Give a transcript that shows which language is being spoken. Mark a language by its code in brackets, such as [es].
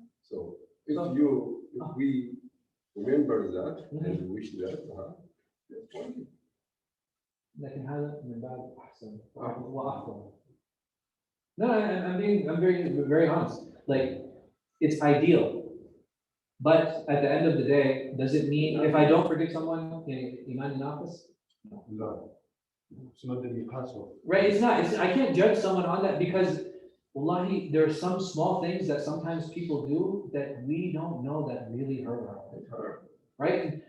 [en] So if we remember that and wish that, that's fine. [ar] لكن هذا من باب أحسن وأفضل. [en] No, I'm very honest. Like, it's ideal, but at the end of the day, does it mean if I don't forgive someone, iman naqis? No. It's not the miqas. Right? It's not. I can't judge someone on that because, wallahi, there are some small things that sometimes people do that we don't know that really hurt our heart. Right?